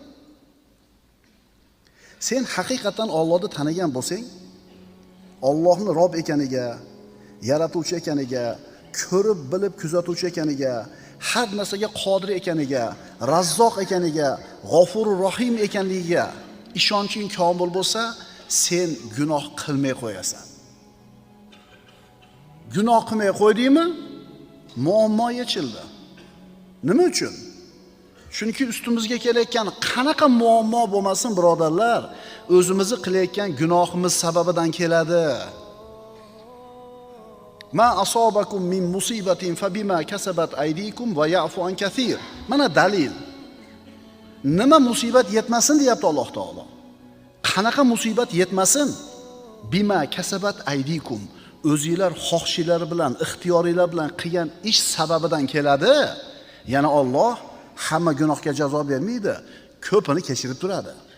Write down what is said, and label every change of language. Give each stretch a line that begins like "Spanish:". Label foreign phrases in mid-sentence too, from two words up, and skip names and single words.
Uzbek: Sen haqiqatan Allohni tanigan bo'lsang, Allohni Rob ekaniga, yaratuvchi ekaniga, ko'rib bilib kuzatuvchi ekaniga, har narsaga qodir ekaniga, Razzoq ekaniga, G'ofurur Rohim ekanligiga ishonching komil bo'lsa, sen gunoh qilmay qo'yasan. Gunoh qilmay qo'ydingmi? Muammo yechildi. Nima uchun? Chunki ustimizga kelayotgan qanaqa muammo bo'lmasin, birodarlar, o'zimizni qilayotgan gunohimiz sababidan keladi.
Arabic: ما أصابكم من مصيبة فبما كسبت أيديكم ويعفو عن كثير.
Uzbek: Mana dalil. Nima musibat yetmasin deyapti Alloh taolo. Qanaqa musibat yetmasin?
Arabic: بما كسبت أيديكم.
Uzbek: O'zingizlar xohishlari bilan, ixtiyoringlar bilan qilgan ish sababidan keladi. Yana Alloh hamma gunohga jazo bermaydi, ko'pini kechirib turadi.